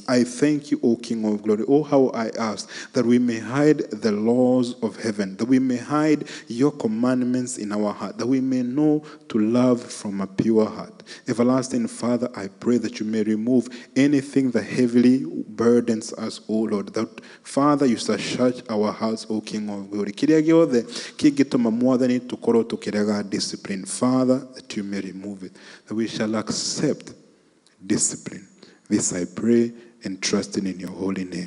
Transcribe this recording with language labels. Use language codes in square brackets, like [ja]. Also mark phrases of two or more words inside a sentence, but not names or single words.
[en] I thank you, O King of glory. Oh, how I ask that we may hide the laws of heaven, that we may hide your commandments in our heart, that we may know to love from a pure heart. Everlasting Father, I pray that you may remove anything that heavily burdens us, O Lord, that Father, you shall search our hearts, O King of glory. [ki] Kiria giothe kingituma mwathani tukorwo tukirega discipline, [en] Father, that you may remove it, that we shall accept discipline. This I pray and trusting in your holy name.